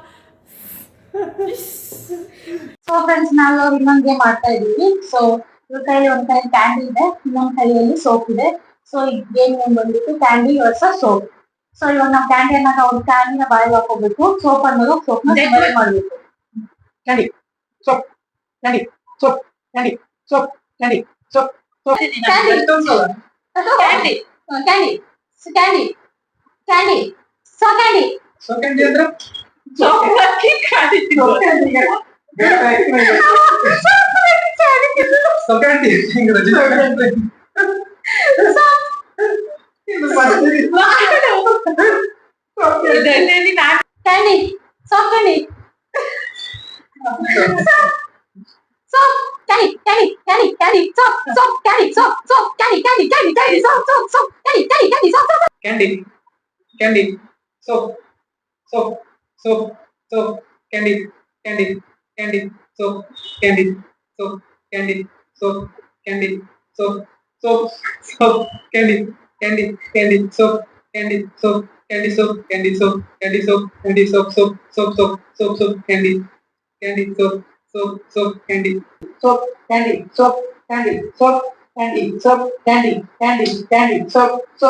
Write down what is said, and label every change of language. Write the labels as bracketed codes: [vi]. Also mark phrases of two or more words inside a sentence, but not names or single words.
[en] so friends [kn] ನಾವು ಇನ್ನೊಂದ್ ಗೇಮ್ ಮಾಡ್ತಾ ಇದೀವಿ. ಸೊ ಇವ್ರ ಕೈಯಲ್ಲಿ ಒಂದ್ ಕೈ ಕ್ಯಾಂಡಿ ಇದೆ, ಇನ್ನೊಂದ್ ಕೈಯಲ್ಲಿ ಸೋಪ್ ಇದೆ. ಸೊ ಈ [en] game name [kn] ಬಂದ್ಬಿಟ್ಟು [en] candy versus soap. [kn] ಸೊ ಇವಾಗ ನಾವು ಕ್ಯಾಂಡಿ ಅನ್ನ ಒಂದು ಕ್ಯಾಂಡಿನ ಬಾಯಿಗೆ ಹಾಕೋಬೇಕು, ಸೋಪ್ ಅನ್ನೋದು ಸೋಪ್ ಮಾಡ್ಬೇಕು. [en] Candy. Soap. Candy. Soap. Candy. Soap. Candy. Soap. Soap. Candy. Candy. candy candy candy so candy So candy ಅಂದ್ರೆ Chocolate candy. So candy. So candy. [kn] ಹಿಂಗೆ ರಜೆ ಇದು ಮಾಡ್ತೀವಿ. [en] candy soft candy soap candy candy candy candy soap soap candy soap soap candy candy candy candy soap soap soap candy candy candy soap soap Candy. Candy. Soap. Soap. Soap. Soap. Candy. Candy. Candy. Soap. Candy. Soap. Candy. Soap. Candy. Soap. Soap. Soap. Candy. Candy. Candy. Soap. Candy. Soap. Candy. Soap. Candy. Soap. Candy. Soap. Candy. Soap. Soap. Soap. Soap. Soap. Soap. Candy. Candy. Soap. Soap. Soap. Candy. Soap. Candy. Soap. Candy. Soap. Candy. Soap. Candy. Candy. Candy. Soap. Soap.